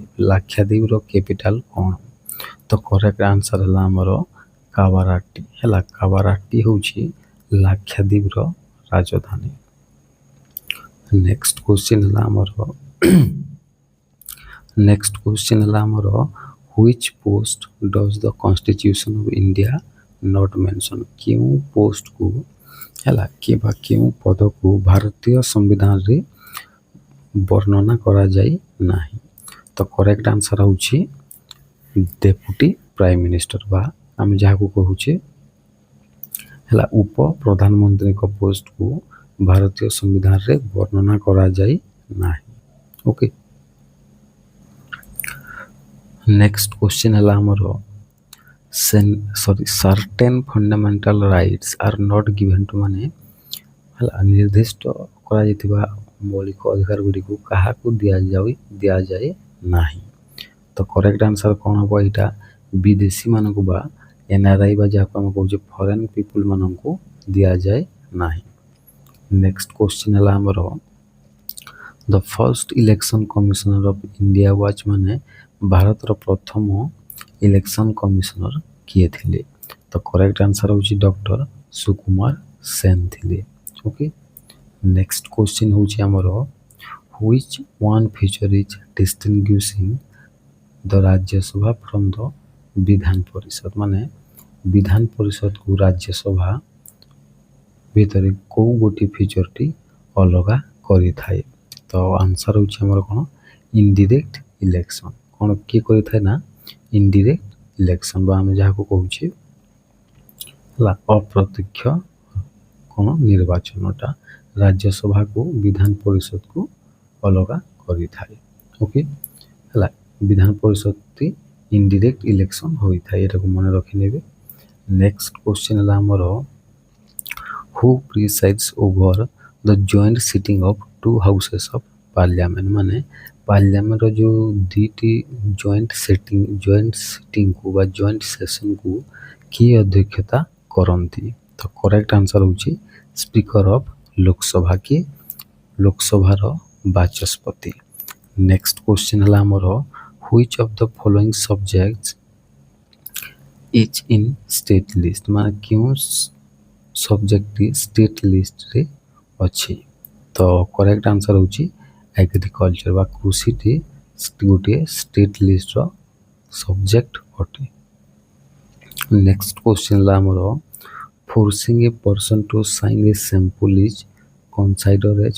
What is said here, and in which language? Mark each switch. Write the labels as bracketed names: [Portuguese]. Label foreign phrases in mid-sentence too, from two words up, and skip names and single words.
[Odia] ଲାକ୍ଷାଦ୍ୱୀପର କ୍ୟାପିଟାଲ କ'ଣ? ତ [English] correct answer [Odia] ହେଲା ଆମର କାବାରାଟି ହେଲା। କାବାରାଟି ହେଉଛି ଲାକ୍ଷାଦ୍ୱୀପର ରାଜଧାନୀ। [English] next question [Odia] ହେଲା ଆମର [English] which post does the constitution of India not mention। [Odia] କେଉଁ ପୋଷ୍ଟକୁ ହେଲା କିମ୍ବା କେଉଁ ପଦକୁ ଭାରତୀୟ ସମ୍ବିଧାନରେ ବର୍ଣ୍ଣନା କରାଯାଇ ନାହିଁ। ତ [English] correct answer [Odia] ହେଉଛି [English] deputy prime minister [Odia] ବା ଆମେ ଯାହାକୁ କହୁଛେ ହେଲା ଉପପ୍ରଧାନମନ୍ତ୍ରୀଙ୍କ ପୋଷ୍ଟକୁ ଭାରତୀୟ ସମ୍ବିଧାନରେ ବର୍ଣ୍ଣନା କରାଯାଇ ନାହିଁ। [English] OK. next question [Odia] ହେଲା ଆମର [English] certain fundamental rights are not given to। [Odia] ମାନେ ହେଲା ନିର୍ଦ୍ଦିଷ୍ଟ କରାଯାଇଥିବା ମୌଳିକ ଅଧିକାର ଗୁଡ଼ିକୁ କାହାକୁ ଦିଆଯାଏ ନାହିଁ। ତ [English] correct answer [Odia] କ'ଣ ହେବ ଏଇଟା ବିଦେଶୀମାନଙ୍କୁ ବା NRI ବା ଯାହାକୁ ଆମେ କହୁଛେ [English] foreign people [Odia] ମାନଙ୍କୁ ଦିଆଯାଏ ନାହିଁ। [English] next question [Odia] ହେଲା ଆମର [English] the first election commissioner of India watch. [Odia] ମାନେ ଭାରତର ପ୍ରଥମ [English] election commissioner [Odia] କିଏ ଥିଲେ? ତ [English] correct answer [Odia] ହେଉଛି ଡକ୍ଟର ସୁକୁମାର ସେନ୍ ଥିଲେ। [English] OK. next question [Odia] ହେଉଛି ଆମର [English] which one feature is distinguishing the ରାଜ୍ୟସଭା from the ବିଧାନ ପରିଷଦ। [Odia] ମାନେ ବିଧାନ ପରିଷଦକୁ ରାଜ୍ୟସଭା ଭିତରେ କେଉଁ ଗୋଟିଏ ଫିଚରଟି ଅଲଗା କରିଥାଏ? ତ ଆନ୍ସର ହେଉଛି ଆମର କ'ଣ [English] indirect election. [Odia] କ'ଣ କିଏ କରିଥାଏ ନା [English] indirect election [Odia] ବା ଆମେ ଯାହାକୁ କହୁଛେ ହେଲା ଅପ୍ରତ୍ୟକ୍ଷ କ'ଣ ନିର୍ବାଚନଟା ରାଜ୍ୟସଭାକୁ ବିଧାନ ପରିଷଦକୁ ଅଲଗା କରିଥାଏ। ଓକେ ହେଲା ବିଧାନ ପରିଷଦଟି [English] indirect election [Odia] ହୋଇଥାଏ, ଏଟାକୁ ମନେ ରଖିନେବେ। [English] next question [Odia] ହେଲା ଆମର [English] who presides over the joint sitting of two houses of parliament। [Odia] ମାନେ ପାର୍ଲିଆମେଣ୍ଟର ଯେଉଁ ଦୁଇଟି [English] joint sittingକୁ [Odia] ବା [English] joint sessionକୁ [Odia] କିଏ ଅଧ୍ୟକ୍ଷତା କରନ୍ତି? ତ [English] correct answer [Odia] ହେଉଛି [English] Speaker of Lok Sabha, [Odia] କିଏ ଲୋକସଭାର ବାଚସ୍ପତି। [English] next question [Odia] ହେଲା ଆମର [English] which of the following subjects is in state list। [Odia] ମାନେ କେଉଁ ସବଜେକ୍ଟଟି [English] state listରେ [Odia] ଅଛି? ତ [English] correct answer [Odia] ହେଉଛି ଏଗ୍ରିକଲଚର ବା କୃଷିଟି ଗୋଟିଏ [English] state listର subject [Odia] ଅଟେ। [English] next question [Odia] ହେଲା ଆମର [English] forcing a person to sign a sample is considered as.